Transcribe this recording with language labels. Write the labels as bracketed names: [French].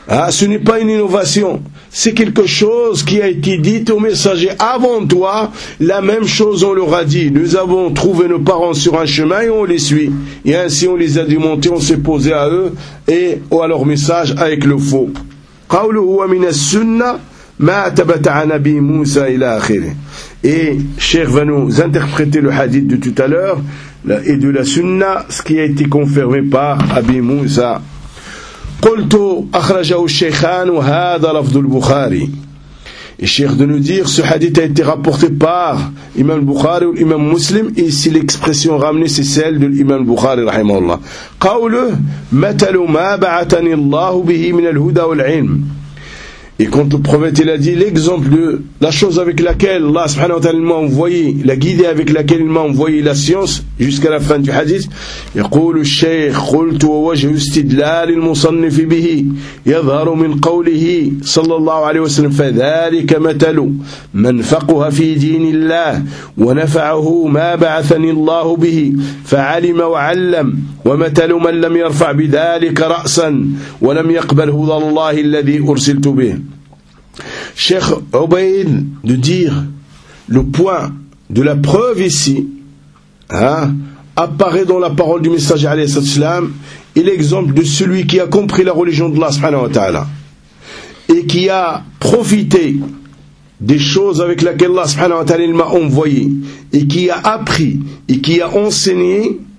[French] Ce n'est pas une innovation. C'est quelque chose qui a été dit au messager avant toi. La même chose, on leur a dit. Nous avons trouvé nos parents sur un chemin et on les suit. Et ainsi, on les a démontés, on s'est posé à eux et à leur message avec le faux. [Arabic] قوله هو من السنة ما ثبت عن نبي موسى إلى آخره. [French] Et Cheikh va nous interpréter le hadith de tout à l'heure et de la sunna, ce qui a été confirmé par Abi Musa. [Arabic] قلت أخرجه الشيخان وهذا لفظ البخاري. [French] Et Cheikh de nous dire, ce hadith a été rapporté par Imam Bukhari ou Imam Muslim, et ici l'expression ramenée c'est celle de l'Imam Bukhari rahimahullah. [Arabic] Qawluh matalu ma ba'atani Allah bihi min al-huda wal-'ilm. [French] Et quand le prophète il a dit l'exemple de la chose avec laquelle Allah subhanahu wa ta'ala m'a envoyé, la guidée avec laquelle il m'a envoyé la science jusqu'à la fin du hadith, [Arabic] يقول الشيخ قلت ووجه استدلال المصنف به يظهر من قوله صلى الله عليه وسلم فذلك مثل من فقه في دين الله ونفعه ما بعثني الله به فعلم وعلم ومثل من لم يرفع بذلك رأسا ولم يقبل هدى الله الذي أرسلت به. [French] Cheikh Obaïd de dire le point de la preuve ici apparaît dans la parole du messager alayhi salam et l'exemple de celui qui a compris la religion d'Allah subhanahu wa ta'ala et qui a profité des choses avec lesquelles Allah subhanahu wa ta'ala m'a envoyé et qui a appris et qui a enseigné,